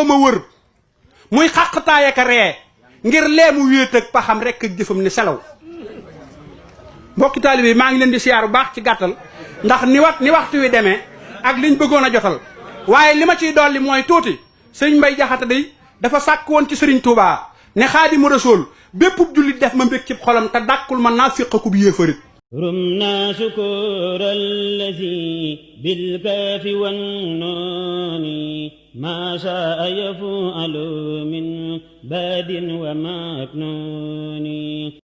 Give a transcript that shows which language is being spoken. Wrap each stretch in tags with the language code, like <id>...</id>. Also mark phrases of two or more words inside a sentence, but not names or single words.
<wo>ma wër muy xàqtaay ak a ree ngir leemu wéet ak paxam rekk ak jëfam ni selaw mbokki taalibe maa ngi leen di siyaar bu baax ci gàttal ndax ni waxtu wi demee ak liñ bëggoon a jotal waaye li ma ciy dolli mooy tuuti sëriñ Bay Jaxate day dafa sàkk woon ci sëriñ Tuubaa ne Xaadimu Rasuul bépp jullit def ma mbég ci xolam te dàkkul ma naafiq ku bu yéefarit</wo> <ar>رمنا شكور الذي بالكاف والنون ما شاء يفعل من باد ومكنون</ar>